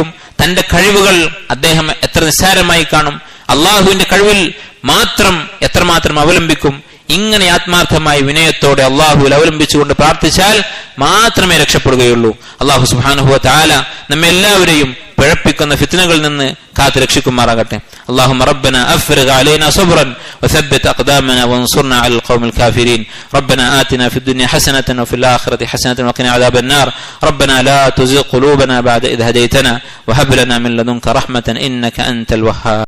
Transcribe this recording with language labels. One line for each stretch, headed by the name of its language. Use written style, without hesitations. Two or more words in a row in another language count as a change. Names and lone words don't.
Malayalam: തന്റെ കഴിവുകൾ അദ്ദേഹം എത്ര നിസ്സാരമായി കാണും, അള്ളാഹുവിന്റെ കഴിവിൽ മാത്രം എത്രമാത്രം അവലംബിക്കും. ഇങ്ങനെ ആത്മാർത്ഥമായി വിനയത്തോടെ അള്ളാഹുവിൽ അവലംബിച്ചുകൊണ്ട് പ്രാർത്ഥിച്ചാൽ മാത്രമേ രക്ഷപ്പെടുകയുള്ളൂ. അള്ളാഹു
Arabic: سبحانه وتعالى
Malayalam: നമ്മെ എല്ലാവരെയും പിഴപ്പിക്കുന്ന ഫിത്നകളിൽ നിന്ന് കാത്തു രക്ഷിക്കുമാറാകട്ടെ.
Arabic: اللهم ربنا أفرغ علينا صبرا وثبت أقدامنا وانصرنا على القوم الكافرين. ربنا آتنا في الدنيا حسنة وفي الآخرة حسنة وقنا عذاب النار. ربنا لا تزغ قلوبنا بعد إذ هديتنا وهب لنا من لدنك رحمة إنك أنت الوهاب.